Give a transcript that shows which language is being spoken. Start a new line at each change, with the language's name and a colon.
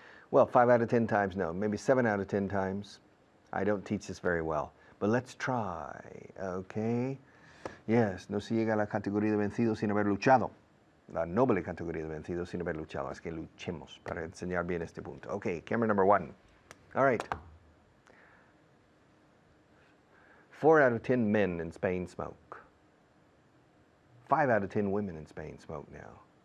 English: Well, 5 out of 10 times, no. Maybe 7 out of 10 times I don't teach this very well. But let's try, okay?
Spanish: Yes, no se llega a la categoría de vencido sin haber luchado. La noble categoría de vencido sin haber luchado. Es que luchemos para enseñar bien este punto.
English: Okay, camera number 1. All right. 4 out of 10 men in Spain smoke. 5 out of 10 women in Spain smoke now.